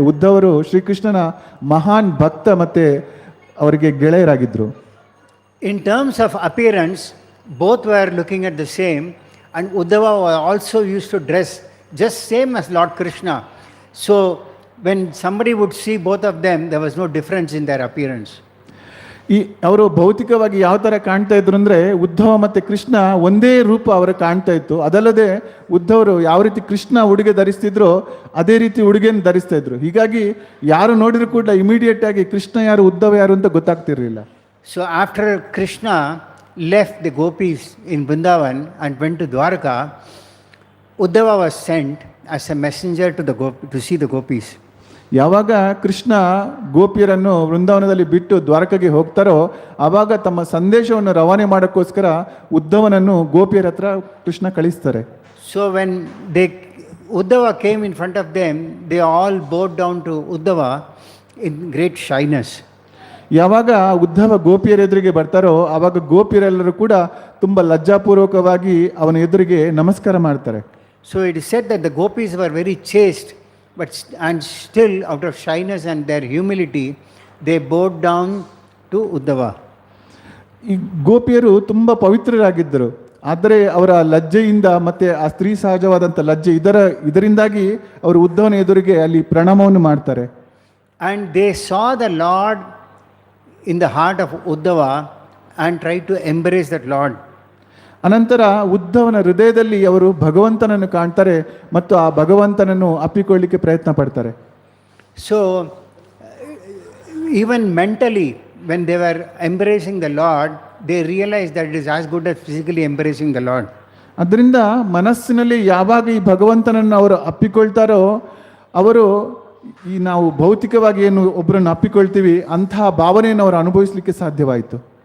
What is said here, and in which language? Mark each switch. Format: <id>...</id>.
<kn>ಉದ್ಧವರು ಶ್ರೀಕೃಷ್ಣನ ಮಹಾನ್ ಭಕ್ತ ಮತ್ತೆ ಅವರಿಗೆ ಗೆಳೆಯರಾಗಿದ್ರು.</kn> <en>In terms of appearance, both were looking at the same, and Uddhava also used to dress just same as Lord Krishna. So when somebody would see both of them, there was no difference in their appearance.</en> <kn>ಈ ಅವರು ಭೌತಿಕವಾಗಿ ಯಾವ ಥರ ಕಾಣ್ತಾ ಇದ್ರು ಅಂದರೆ ಉದ್ಧವ ಮತ್ತು ಕೃಷ್ಣ ಒಂದೇ ರೂಪ ಅವರು ಕಾಣ್ತಾ ಇತ್ತು. ಅದಲ್ಲದೆ ಉದ್ಧವರು ಯಾವ ರೀತಿ ಕೃಷ್ಣ ಉಡುಗೆ ಧರಿಸ್ತಿದ್ರು ಅದೇ ರೀತಿ ಉಡುಗೆಯನ್ನು ಧರಿಸ್ತಾ ಇದ್ರು. ಹೀಗಾಗಿ ಯಾರು ನೋಡಿದ್ರು ಕೂಡ ಇಮಿಡಿಯೇಟ್ ಆಗಿ ಕೃಷ್ಣ ಯಾರು ಉದ್ಧವ ಯಾರು ಅಂತ ಗೊತ್ತಾಗ್ತಿರ್ಲಿಲ್ಲ.</kn> <en>So after Krishna left the gopis in Vrindavan and went to Dwarka, Uddhava was sent as a messenger to see the gopis.</en> <kn>ಯಾವಾಗ ಕೃಷ್ಣ ಗೋಪಿಯರನ್ನು ವೃಂದಾವನದಲ್ಲಿ ಬಿಟ್ಟು ದ್ವಾರಕೆಗೆ ಹೋಗ್ತಾರೋ ಆವಾಗ ತಮ್ಮ ಸಂದೇಶವನ್ನು ರವಾನೆ ಮಾಡೋಕ್ಕೋಸ್ಕರ ಉದ್ಧವನನ್ನು ಗೋಪಿಯರ ಹತ್ರ ಕೃಷ್ಣ ಕಳಿಸ್ತಾರೆ.</kn> <en>So when Uddhava came in front of them, they all bowed down to Uddhava in great shyness.</en> <kn>ಯಾವಾಗ ಉದ್ಧವ ಗೋಪಿಯರ ಎದುರಿಗೆ ಬರ್ತಾರೋ ಆವಾಗ ಗೋಪಿಯರೆಲ್ಲರೂ ಕೂಡ ತುಂಬ ಲಜ್ಜಾಪೂರ್ವಕವಾಗಿ ಅವನ ಎದುರಿಗೆ ನಮಸ್ಕಾರ ಮಾಡ್ತಾರೆ.</kn> <en>So it is said that the gopis were very chaste, and still out of shyness and their humility, they bowed down to Uddhava.</en> <kn>ಈ ಗೋಪಿಯರು ತುಂಬ ಪವಿತ್ರರಾಗಿದ್ದರು, ಆದರೆ ಅವರ ಲಜ್ಜೆಯಿಂದ ಮತ್ತೆ ಆ ಸ್ತ್ರೀ ಸಹಜವಾದಂಥ ಲಜ್ಜೆ ಇದರಿಂದಾಗಿ ಅವರು ಉದ್ಧವನ ಎದುರಿಗೆ ಅಲ್ಲಿ ಪ್ರಣಾಮವನ್ನು ಮಾಡ್ತಾರೆ.</kn> <en>And they saw the Lord in the heart of Uddhava and tried to embrace that Lord.</en> <kn>ಅನಂತರ ಉದ್ಧವನ ಹೃದಯದಲ್ಲಿ ಅವರು ಭಗವಂತನನ್ನು ಕಾಣ್ತಾರೆ ಮತ್ತು ಆ ಭಗವಂತನನ್ನು ಅಪ್ಪಿಕೊಳ್ಳಿಕ್ಕೆ ಪ್ರಯತ್ನ ಪಡ್ತಾರೆ.</kn> <en>So even mentally, when they were embracing the Lord, they realized that it is as good as physically embracing the Lord.</en> <kn>ಅದರಿಂದ ಮನಸ್ಸಿನಲ್ಲಿ ಯಾವಾಗ ಈ ಭಗವಂತನನ್ನು ಅವರು ಅಪ್ಪಿಕೊಳ್ತಾರೋ ಅವರು ಈ ನಾವು ಭೌತಿಕವಾಗಿ ಏನು ಒಬ್ಬರನ್ನು ಅಪ್ಪಿಕೊಳ್ತೀವಿ ಅಂತಹ ಭಾವನೆಯನ್ನು ಅವರು ಅನುಭವಿಸಲಿಕ್ಕೆ ಸಾಧ್ಯವಾಯಿತು.</kn>